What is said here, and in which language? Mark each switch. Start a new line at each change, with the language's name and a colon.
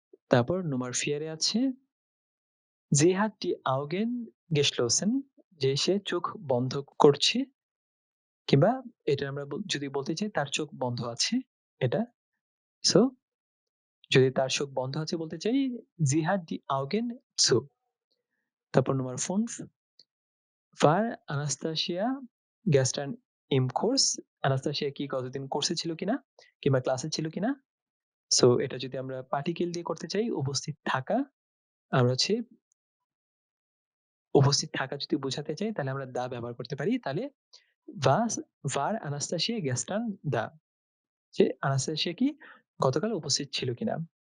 Bangla: তারপর Nummer 4 এ আছে
German: sie hat die Augen geschlossen,
Bangla: যে সে চোখ বন্ধ করছে, কিংবা এটা আমরা যদি বলতে চাই তার চোখ বন্ধ আছে এটা। সো যদি তার চোখ বন্ধ আছে বলতে চাই
German: sie hat die Augen zu। তারপর Nummer 5 war Anastasia gestern im Kurs।
Bangla: Anastasia কি গতদিন কোর্সে ছিল কিনা কিংবা ক্লাসে ছিল কিনা। সো এটা যদি আমরা পার্টিকেল দিয়ে করতে চাই উপস্থিত থাকা, আমরা হচ্ছে উপস্থিত থাকা যদি বোঝাতে চাই তাহলে আমরা দা ব্যবহার করতে পারি। তাহলে
German: was war Anastasia gestern da,
Bangla: যে আনাস্তাসিয়া কি গতকাল উপস্থিত ছিল কিনা।